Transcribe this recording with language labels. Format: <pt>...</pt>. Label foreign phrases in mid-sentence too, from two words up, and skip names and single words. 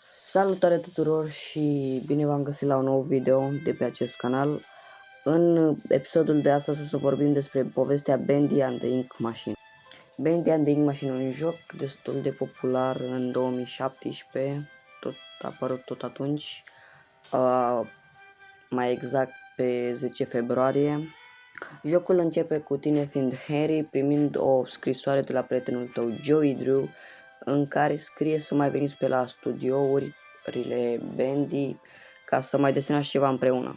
<ro>Salutare tuturor și bine v-am găsit la un nou video de pe acest canal. În episodul de astăzi o să vorbim despre povestea Bendy and the Ink Machine. Bendy and the Ink Machine, un joc destul de popular în 2017, tot a apărut tot atunci, mai exact pe 10 februarie. Jocul începe cu tine fiind Harry primind o scrisoare de la prietenul tău Joey Drew, în care scrie să mai veniți pe la studiourile Bendy ca să mai desenați ceva împreună.</ro>